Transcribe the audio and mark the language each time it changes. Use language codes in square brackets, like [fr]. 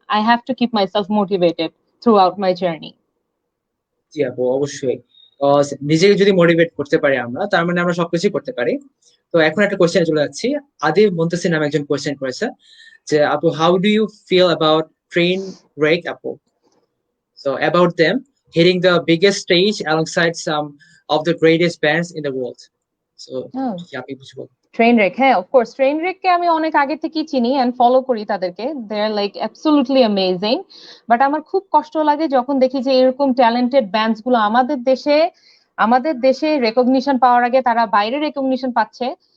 [en] I have to keep myself motivated throughout my journey. [bn] জি আপু, অবশ্যই। নিজেকে যদি মোটিভেট করতে পারি আমরা, তার মানে আমরা সবকিছুই করতে পারি। তো এখন একটা কোশ্চেন চলে যাচ্ছি। আদিব মুন্তাসির নামে একজন কোশ্চেন করেছে যে, আপু, [en] how do you feel about [bn] train break আপু? [en] So about them hitting the biggest stage alongside some of the greatest bands in the world. So yeah, people should. [bn] Train rake, হ্যাঁ of course train রেককে আমি অনেক আগে থেকেই চিনি and follow করি তাদেরকে। [en] They are like absolutely amazing. [bn] But আমার খুব কষ্ট লাগে যখন দেখি যে এরকম ট্যালেন্টেড ব্যান্ডস গুলো আমাদের দেশে রেকগনিশন পাওয়ার আগে তারা বাইরে রেকগনিশন পাচ্ছে।